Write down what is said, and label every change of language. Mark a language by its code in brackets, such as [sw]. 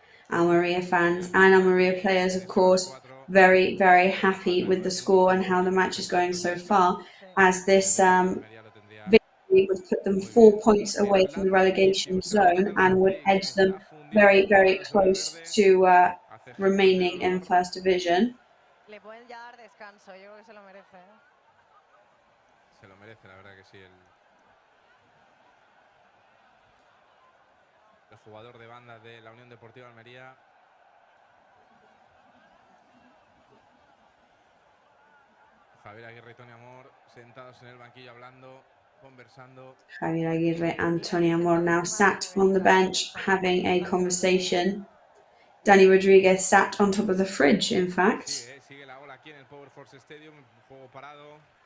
[en] Almería fans and Almería players, of course, very, very happy with the score and how the match is going so far, as this victory would put them 4 points away from the relegation zone and would edge them very, very close to remaining in First Division. [es] Le pueden ya dar descanso, yo creo que se lo merece. Se lo merece, la verdad que sí. El jugador de banda de la Unión Deportiva Almería. Javier Aguirre y Tony Amor sentados en el banquillo hablando, conversando. [en] Javier Aguirre and Tony Amor now sat on the bench having a conversation. Dani Rodríguez sat on top of the fridge, in fact. [es] Sigue la ola aquí en el Power Force Stadium, juego parado.